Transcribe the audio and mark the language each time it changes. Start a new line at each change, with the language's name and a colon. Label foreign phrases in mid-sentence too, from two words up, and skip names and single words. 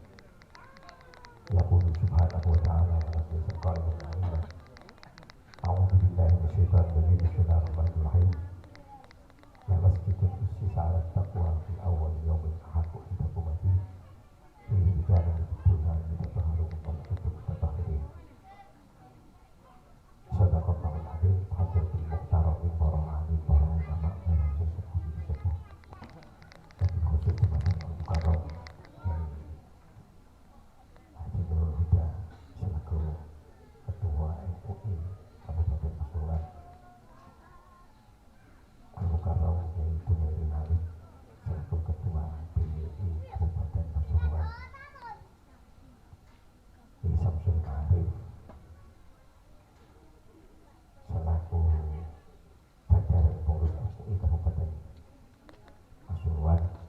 Arabic: يقول سبحانه وتعالى ونزل قائلا علينا أعوذ بالله من الشيطان الرجيم بسم الله الرحمن الرحيم لمسجد أسس على التقوى في أول يوم أحق أن تقوم فيه فيه رجال يحبون أن يتطهروا ويحبون المتطهرين. صدق الله العظيم. حضرة المختار من
Indonesian: para ahli, para ulama, para sesepuh dan khusus Bapak Mukarram dari Haji Nurul Huda selaku Ketua MUI Kabupaten Pasuruan, Al-Mukarram yaitu Nurul Halim selaku Ketua PMI Kabupaten Pasuruan, Samsul Arif selaku jajaran pengurus MUI Kabupaten Pasuruan,